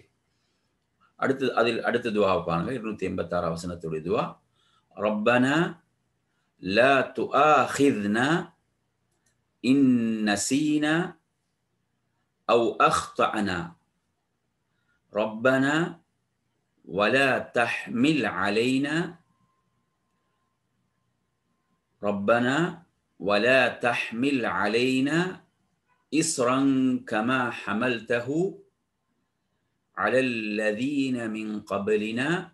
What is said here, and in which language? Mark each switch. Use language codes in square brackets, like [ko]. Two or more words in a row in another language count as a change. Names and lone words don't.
[ta] அடுத்த துவா பாருங்க, 286 வசனத்துடைய துவா. [ar] ربنا لا تؤاخذنا إن نسينا أو أخطأنا ربنا ولا تحمل علينا ربنا ولا تحمل علينا إصرا كما حملته على الذين من قبلنا